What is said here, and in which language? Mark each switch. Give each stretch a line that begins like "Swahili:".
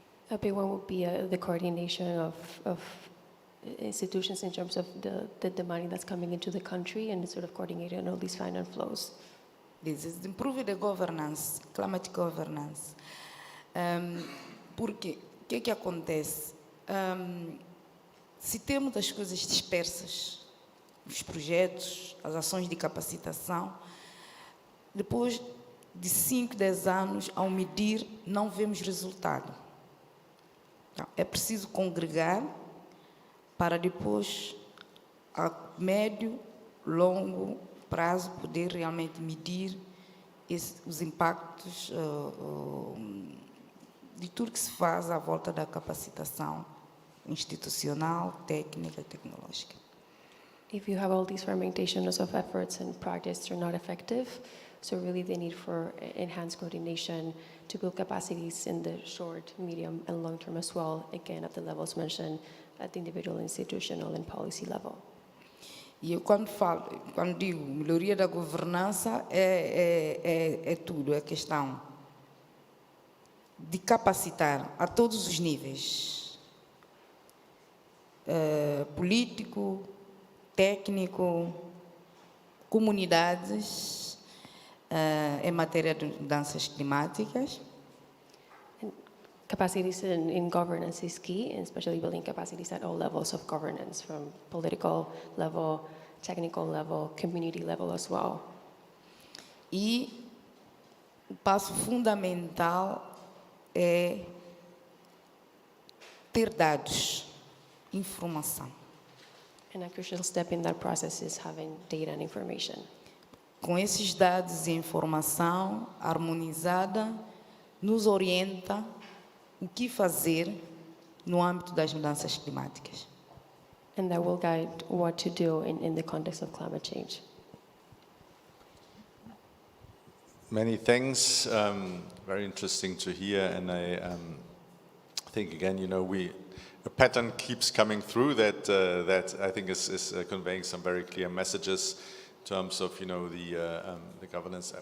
English: A big one would be the coordination of institutions in terms of the money that's coming into the country and sort of coordinating all these finance flows. This is improve the governance, climate governance.
Portuguese: Porque o que acontece? Se temos as coisas dispersas, os projetos, as ações de capacitação, depois de 5, 10 anos, ao medir, não vemos resultado. Então, é preciso congregar para depois, a médio, longo prazo, poder realmente medir os impactos de tudo que se faz à volta da capacitação institucional, técnica e tecnológica.
English: If you have all these fragmentations of efforts and projects are not effective, so really the need for enhanced coordination to build capacities in the short, medium, and long term as well, again, at the levels mentioned at the individual, institutional, and policy level.
Portuguese: E eu quando digo melhoria da governança, é tudo, é questão de capacitar a todos os níveis, político, técnico, comunidades, em matéria de mudanças climáticas.
English: Capacities in governance is key, and especially building capacities at all levels of governance, from political level, technical level, community level as well.
Portuguese: E o passo fundamental é ter dados, informação.
English: And a crucial step in that process is having data and information.
Portuguese: Com esses dados e informação harmonizada, nos orienta o que fazer no âmbito das mudanças climáticas.
English: And that will guide what to do in the context of climate change. Many thanks. Very interesting to hear, and I think again, a pattern keeps coming through that I think is conveying some very clear messages in terms of the governance.